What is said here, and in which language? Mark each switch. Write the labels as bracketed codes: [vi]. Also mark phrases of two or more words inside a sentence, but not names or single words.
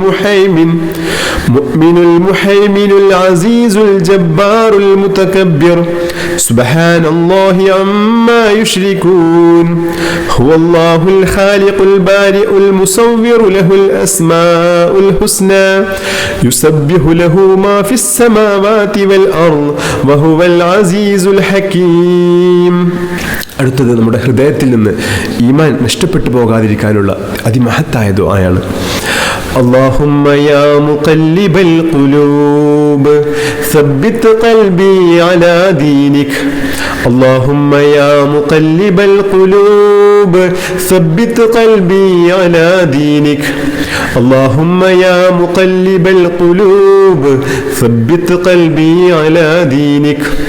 [ar] المهيمن العزيز الجبار المتكبر سبحان الله عما يشركون هو الله الخالق البارئ المصور له الأسماء الحسنى يسبح له ما في السماوات والأرض وهو العزيز الحكيم. [ml] അടുത്തത് നമ്മുടെ ഹൃദയത്തിൽ നിന്ന് ഈമാൻ നഷ്ടപ്പെട്ടു പോകാതിരിക്കാനുള്ള അതിമഹത്തായ ദുആയാണ്. [ar] اللهم يا مقلب القلوب ثبت قلبي على دينك اللهم يا مقلب القلوب ثبت قلبي على دينك اللهم يا مقلب القلوب ثبت قلبي على دينك